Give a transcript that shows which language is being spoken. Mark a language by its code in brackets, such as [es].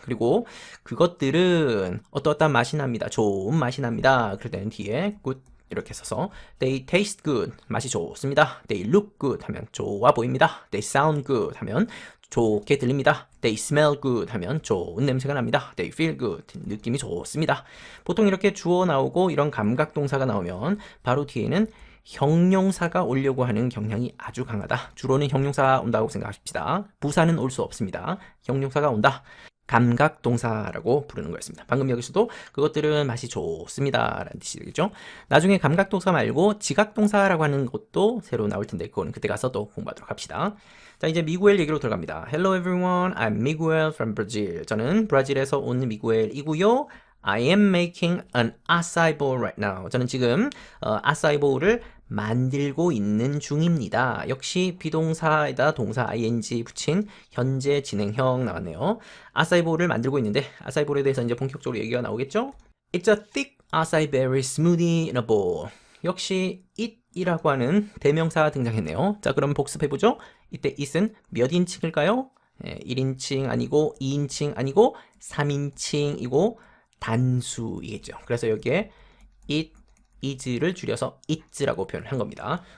[ko] 그리고 그것들은 어떠한 맛이 납니다. 좋은 맛이 납니다. 그럴 때는 뒤에 good 이렇게 써서 [en] they taste good [ko] 맛이 좋습니다. [en] they look good [ko] 하면 좋아 보입니다. [en] they sound good [ko] 하면 좋게 들립니다. [en] they smell good [ko] 하면 좋은 냄새가 납니다. [en] they feel good [ko] 느낌이 좋습니다. 보통 이렇게 주어 나오고 이런 감각동사가 나오면 바로 뒤에는 형용사가 오려고 하는 경향이 아주 강하다. 주로는 형용사가 온다고 생각합시다. 부사는 올 수 없습니다. 형용사가 온다. 감각동사라고 부르는 거였습니다. 방금 여기서도 그것들은 맛이 좋습니다 라는 뜻이 되겠죠. 나중에 감각동사 말고 지각동사라고 하는 것도 새로 나올 텐데 그거는 그때 가서 또 공부하도록 합시다. 자, 이제 미구엘 얘기로 들어갑니다. [en] Hello everyone, I'm Miguel from Brazil. [ko] 저는 브라질에서 온 미구엘이고요. [en] I am making an acai bowl right now. [ko] 저는 지금 acai bowl을 만들고 있는 중입니다. 역시 비동사에다 동사 ing 붙인 현재 진행형 나왔네요. acai bowl을 만들고 있는데 acai bowl에 대해서 이제 본격적으로 얘기가 나오겠죠? [en] It's a thick acai berry smoothie in a bowl. [ko] 역시 it이라고 하는 대명사 등장했네요. 자, 그럼 복습해보죠. 이때 it은 몇 인칭일까요? 1인칭 아니고 2인칭 아니고 3인칭이고 단수이겠죠. 그래서 여기에 it, is를 줄여서 it라고 표현한 겁니다.